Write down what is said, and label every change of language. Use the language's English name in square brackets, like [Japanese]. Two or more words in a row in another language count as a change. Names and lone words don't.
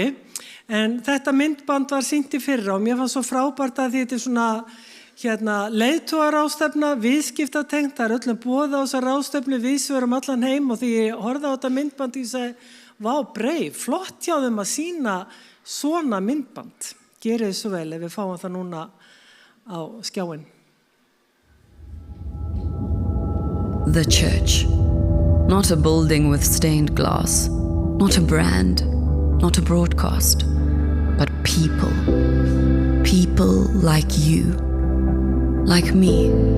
[Icelandic] En þetta myndband var sýnt í fyrra og mér fannst svo frábært að því þetta svona leiðtogaráðstefna, viðskiptatengt, það öllum boðið á þessa ráðstefnu, viðsverum allan heim og því ég horfði á þetta myndband og ég segi, vá, Breif, flott hjá þeim að sýna svona myndband. Gerið svo vel ef við fáum það núna á skjáin. [English] The church. Not a building with stained glass, not a brand, not a broadcast, but people. People like you, like me.